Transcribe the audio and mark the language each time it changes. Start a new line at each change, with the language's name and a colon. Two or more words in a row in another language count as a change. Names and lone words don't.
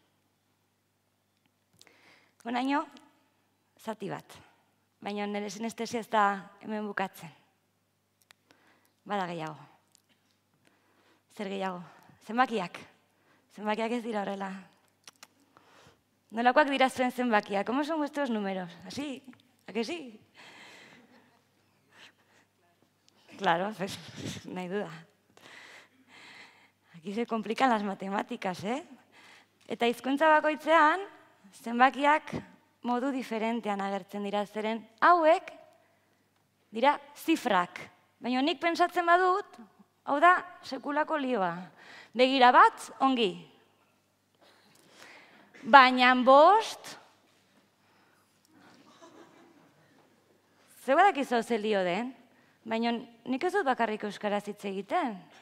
Basque: Honaino, zati bat. Baina nire sinestesia ez da hemen bukatzen. Bada gehiago. Zer gehiago? Zenbakiak. Zenbakiak ez dira horrela. Nolakoak dira zuen zenbakiak?
Spanish: ¿Cómo son vuestros números? ¿Así? ¿A que sí? Claro, pues, no hay duda. Aquí se complican las matemáticas, ¿eh?
Basque: Eta hizkuntza bakoitzean, zenbakiak modu diferentean agertzen dira, zeren hauek dira zifrak. Baina nik pentsatzen badut, hau da sekulako lioa. Begira bat, ongi. Baina bost, zeu badakizu ze lio den, baina nik ez dut bakarrik euskaraz hitz egiten.